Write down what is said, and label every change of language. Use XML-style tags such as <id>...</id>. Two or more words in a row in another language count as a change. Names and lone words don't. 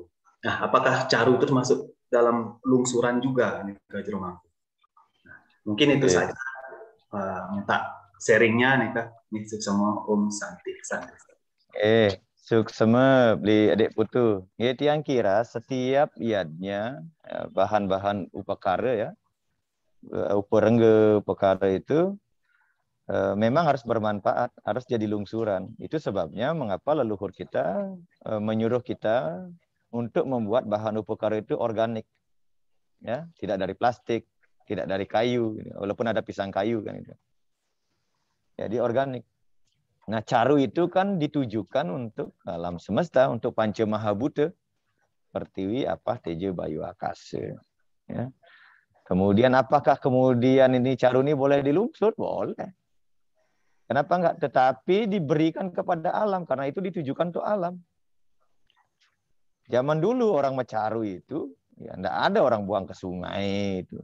<id>Nah, apakah caru itu masuk dalam lungsuran juga, nih, Kak Jero Mangku? Nah, mungkin itu saja. Minta sharingnya nih Kak, nih sama Om Santi.</id> <ban>Suksema beli adik putu.</ban> <id>Yang kira setiap iadnya bahan-bahan upakara ya, uparengga upakara itu memang harus bermanfaat, harus jadi lungsuran. Itu sebabnya mengapa leluhur kita menyuruh kita untuk membuat bahan upakara itu organik, ya, tidak dari plastik, tidak dari kayu, walaupun ada pisang kayu kan itu. Jadi organik. Nah, caru itu kan ditujukan untuk alam semesta, untuk panca mahabhuta, pertiwi, apa, teja, bayu, akasa. Ya. Kemudian apakah kemudian ini caru ini boleh dilungsur? Boleh. Kenapa enggak? Tetapi diberikan kepada alam, karena itu ditujukan untuk alam. Zaman dulu orang mencaru itu, ya enggak ada orang buang ke sungai itu.</id>